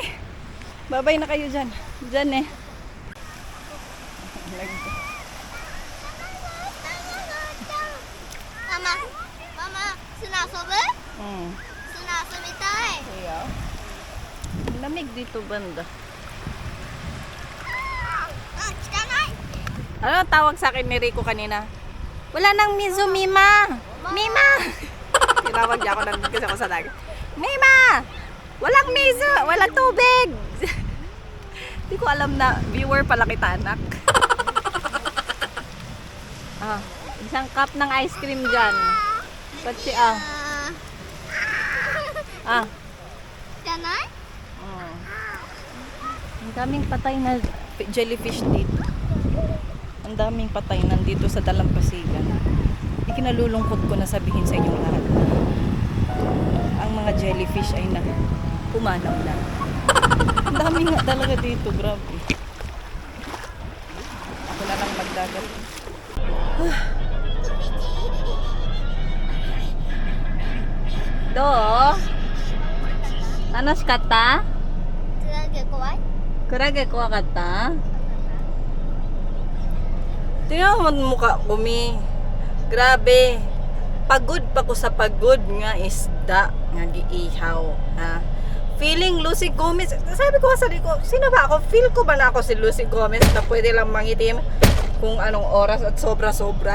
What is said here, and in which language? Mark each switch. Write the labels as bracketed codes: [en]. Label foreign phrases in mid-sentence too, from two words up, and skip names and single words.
[tl] Babay na kayo dyan. Dyan eh. Mama, Mama, [ja] 砂遊ぶ 砂遊びたい [tl] Kaya, lamig dito banda. [ja] あ、汚い [tl] Ano tawag sa akin ni Rico kanina? Wala nang miso, Mima! Mima! Tinawag niya ako, nandun kasi ako sa dagat. Mima! Walang miso! Walang tubig! Hindi ko alam na viewer pala kita, anak. Ah, isang cup ng ice cream dyan. Pati ah. あ Ah. [ja] 汚い Oh. [tl] Ang daming patay na jellyfish dito. Ang daming patay nandito sa Dalampasigan. Ikinalulungkot ko na sabihin sa inyong lahat na ang mga jellyfish ay pumanaw na. Ang dami nga talaga dito, grabe. Ako na lang magdagat. Do? [ja] Tanoshikatta? クラゲ怖いクラゲ怖かった? [tl] Tingnan mo ang mukha ko, Mi. Grabe. Pagod pa ko sa pagod [ceb] nga isda nga giihaw, [tl] ha. Feeling Lucy Gomez. Sabi ko sa sarili ko, sino ba ako? Feel ko ba na ako si Lucy Gomez na pwede lang mangitim kung anong oras at sobra-sobra?